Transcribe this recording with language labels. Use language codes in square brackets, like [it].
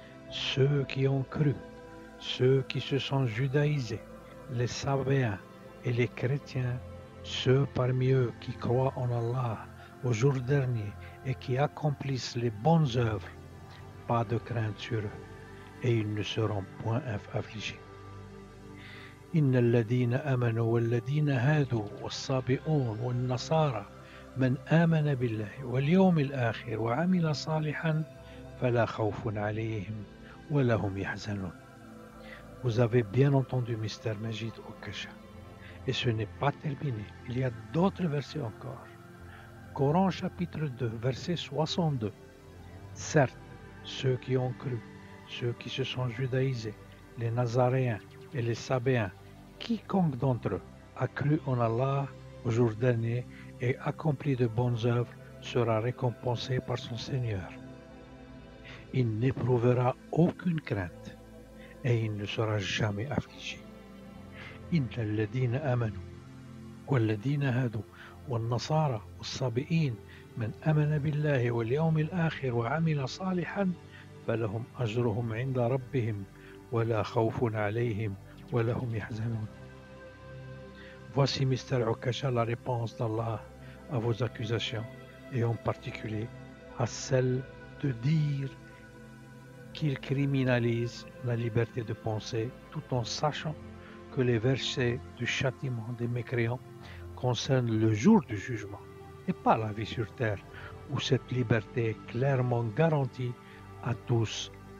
[fr] Ceux qui ont cru, ceux qui se sont judaïsés, les Sabéens et les chrétiens, ceux parmi eux qui croient en Allah au jour dernier et qui accomplissent les bonnes œuvres, pas de crainte sur eux, et ils ne seront point affligés. [ar] إن الذين آمنوا والذين هادوا والصابئون والنصارى من آمن بالله واليوم الآخر وعمل صالحا فلا خوف عليهم ولا هم يحزنون. [fr] Vous avez bien entendu Mr. Majid Okasha. Et ce n'est pas terminé. Il y a d'autres versets encore. Coran chapitre 2, verset 62. Certes, ceux qui ont cru, ceux qui se sont judaïsés, les Nazaréens et les Sabéens, quiconque d'entre eux a cru en Allah au jour dernier et accompli de bonnes œuvres sera récompensé par son Seigneur. Il n'éprouvera aucune crainte et il ne sera jamais affligé. [ar] إن الذين آمنوا والذين هادوا والنصارى والصابئين من آمن بالله واليوم الآخر وعمل صالحا فلهم أجرهم عند ربهم ولا خوف عليهم ولا هم يحزنون. [fr] Voici Mr. Okasha la réponse d'Allah à vos accusations et en particulier à celle de dire qu'il criminalise la liberté de penser tout en sachant que les versets du châtiment des mécréants concernent le jour du jugement et pas la vie sur terre où cette liberté est clairement garantie à tous.